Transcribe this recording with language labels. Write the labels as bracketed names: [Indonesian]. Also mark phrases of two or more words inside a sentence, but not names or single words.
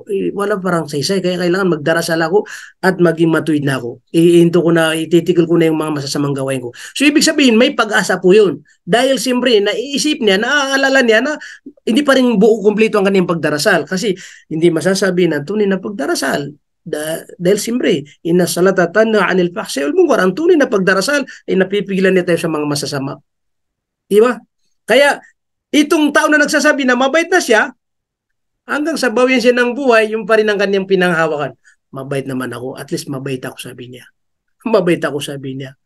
[Filipino] Wala parang saysay, kaya kailangan magdarasal ako at maging matuwid na ako. Iinto ko na, ititigil ko na yung mga masasamang gawain ko. So ibig sabihin, may pag-asa po yun. Dahil siyempre, naiisip niya, naaalala niya na hindi pa rin buo kumpleto ang kanyang pagdarasal. Kasi hindi masasabi na tunay na pagdarasal. Dahil siyempre, [Arabic] إن الصلاة تنهى عن الفحشاء والمنكر. [Filipino] Ang tunay na pagdarasal ay napipigilan niya tayo sa mga masasama. Diba? Kaya, itong tao na nagsasabi na mabait na siya, hanggang sa bawian siya ng buhay, yung pa rin ang kanyang pinanghawakan. Mabait naman ako. [English] At least [Filipino] mabait ako, sabi niya. Mabait ako, sabi niya.